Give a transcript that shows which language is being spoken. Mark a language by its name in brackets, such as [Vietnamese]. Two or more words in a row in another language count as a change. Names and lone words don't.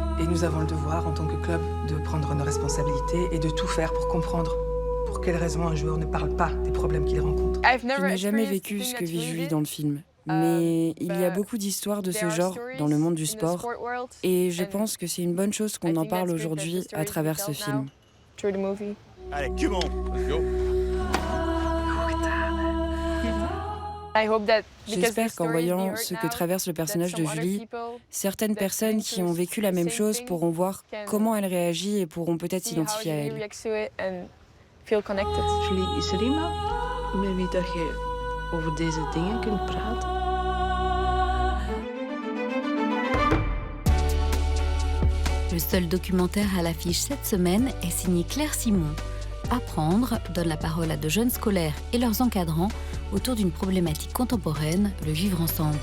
[French] Et nous avons le devoir, en tant que club, de prendre nos responsabilités et de tout faire pour comprendre pour quelles raisons un joueur ne parle pas des problèmes qu'il rencontre. Je n'ai jamais vécu ce que vit Julie dans le film. Mais il y a beaucoup d'histoires de ce genre dans le monde du sport. Et je pense que c'est une bonne chose qu'on en parle aujourd'hui à travers ce film. Allez, [English] come on, let's go. [French] J'espère qu'en voyant ce que traverse le personnage de Julie, certaines personnes qui ont vécu la même chose pourront voir comment elle réagit et pourront peut-être s'identifier à elle. [Dutch] Julie, is er iemand met wie dat je over deze dingen kunt praten? [French] Le seul documentaire à l'affiche cette semaine est signé Claire Simon. Apprendre donne la parole à de jeunes scolaires et leurs encadrants autour d'une problématique contemporaine, le vivre ensemble.